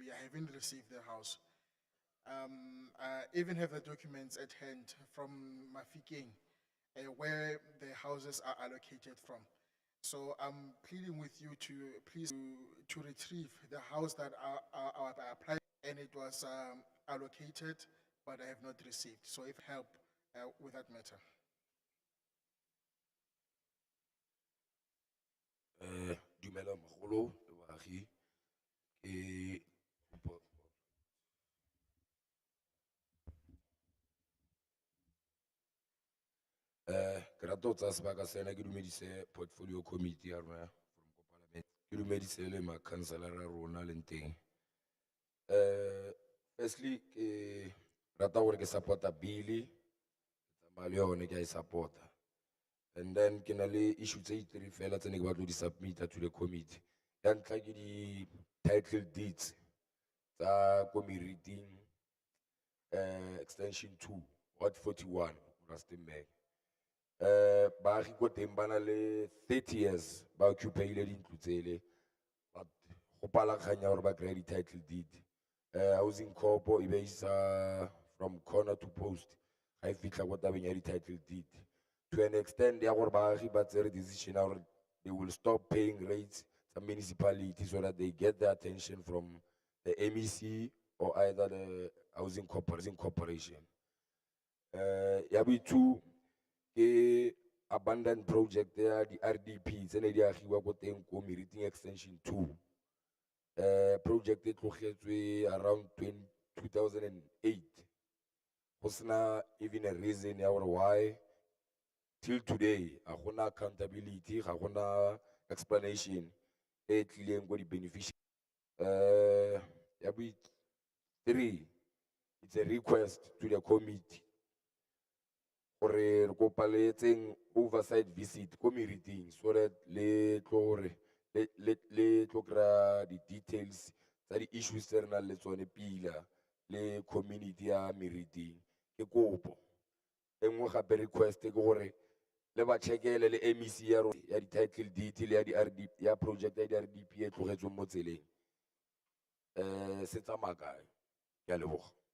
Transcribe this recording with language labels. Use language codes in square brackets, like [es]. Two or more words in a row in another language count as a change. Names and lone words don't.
[en] I haven't received the house. I even have the documents at hand from Mafikeng, where the houses are allocated from. So I'm pleading with you to please to retrieve the house that I applied and it was allocated, but I have not received. So if help with that matter. [tn] Dumela mogolo le baagi ke ke rata go tsaya sebaka sena ke dumedise [en] portfolio committee [tn] ya rona from ko parliament ke dumedise le makhanselara a rona leng teng. Firstly ke rata gore ke support-a bill ke tsamaya le yone ke a e support-a. [en] And then [tn] ke na le issue tse three fela tse ne ke batla di [en] submit to the committee. [tn] Ya ntlha ke di [en] title deeds [tn] tsa ko Meriting extension 2 Ward 41 Rustenburg. Baagi ko teng ba na le 30 years ba occupyile dintlo tsele but go pala kgang ya gore ba kry-a di- [en] title deed. Housing corpo [tn] e ba isa [en] from corner to post [tn] ga e fitlha ko tabeng ya di- [en] title deed to an extent [tn] ya gore baagi ba tsere decision ya gore [en] they will stop paying rates to municipality so that they get the attention from the MEC or either the housing corporation. [tn] Ya two ke [en] abandoned project [tn] ya di RDP tse ne di agiwa ko teng ko Meriting extension 2. Project e tlogetswe around 2008 go sena [en] even a reason [tn] ya gore [en] why till today [tn] ga gona accountability ga gona explanation e tlileng ko di beneficiaries. Ya [en] three, it's a request to the committee [tn] gore re kopa le etseng [en] oversight visit [tn] ko Meriting [en] so that [tn] le tlo kry-a di-details tsa di-issues tse re nang le tsone pila le community ya Meriting. Ke kopo e nngwe gape request ke gore le ba checkele le MEC ya di- [en] title deed [tn] le ya di-RDP ya project ya di-RDP e tlogetsweng mo tseleng se tsamaya kae. Ke a leboga.